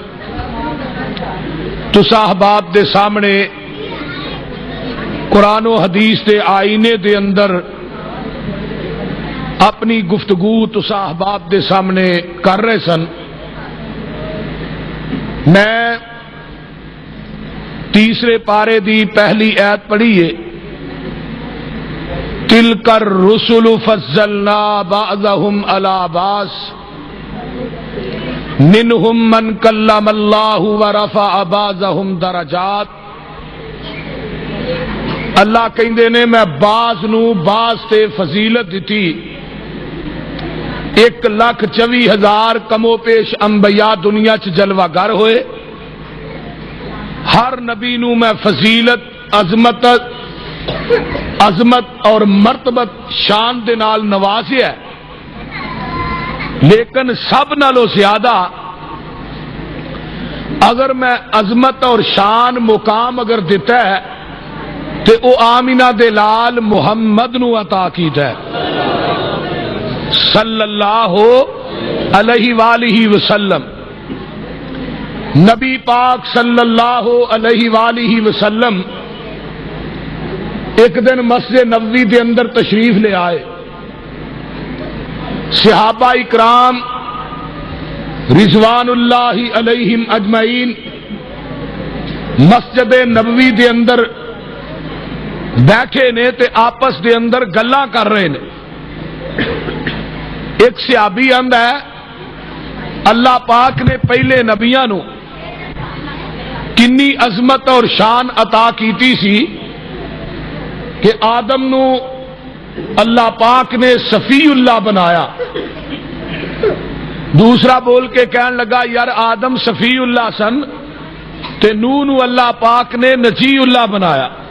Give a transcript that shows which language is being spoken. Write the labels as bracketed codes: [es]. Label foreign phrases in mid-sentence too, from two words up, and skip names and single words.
[pa] تسا احباب دے سامنے قرآن و حدیث دے آئینے دے اندر اپنی گفتگو تسا احباب دے سامنے کر رہے سن۔ میں تیسرے پارے دی پہلی آیت پڑھیے، [ar] تلک الرسل فضلنا بعضهم علی بعض منہم من کلم اللہ ورفع بعضهم درجات۔ [pa] اللہ کہندے نے میں بعض نو بعض تے فضیلت دتی، 1,24,000 کمو پیش انبیاء دنیا چ جلوہ گر ہوئے، ہر نبی نو میں فضیلت، عظمت اور مرتبت شان دے نال نوازیا ہے، لیکن سب نالوں زیادہ اگر میں عظمت اور شان مقام اگر دیتا ہے تے او آمینہ دے لال محمد نو عطا کیتا ہے [ar] صلی اللہ علیہ وآلہ وسلم۔ [pa] نبی پاک [ar] صلی اللہ علیہ وآلہ وسلم [pa] ایک دن مسجد نبوی دے اندر تشریف لے آئے، صحابہ اکرام [ar] رضوان اللہ علیہم اجمعین [pa] مسجد نبوی دے اندر بیٹھے نے تے آپس دے اندر گلاں کر رہے نے۔ ایک صحابی آندا ہے اللہ پاک نے پہلے نبیاں نو کنی عظمت اور شان عطا کیتی سی کہ آدم نو اللہ پاک نے صفی اللہ بنایا۔ دوسرا بول کے کہنے لگا یار آدم صفی اللہ سن تے نوح نو اللہ پاک نے نجی اللہ بنایا۔